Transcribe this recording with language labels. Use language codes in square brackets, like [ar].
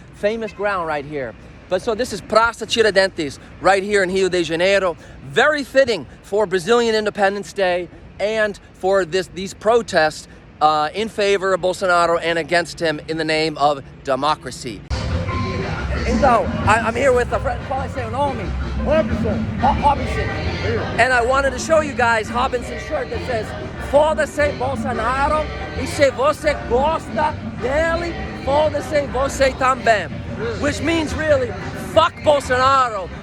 [en] famous ground right here. But so this is Praça Tiradentes right here in Rio de Janeiro. Very fitting for Brazilian Independence Day and for these protests in favor of Bolsonaro and against him in the name of democracy. [pt] Então, [en] I'm here with a friend, [pt] qual é seu nome? [en] Robson. Robinson. And I wanted to show you guys Robinson's shirt that says, [pt] foda-se Bolsonaro, e se você gosta dele, foda-se você também. [en] Which means really, fuck Bolsonaro.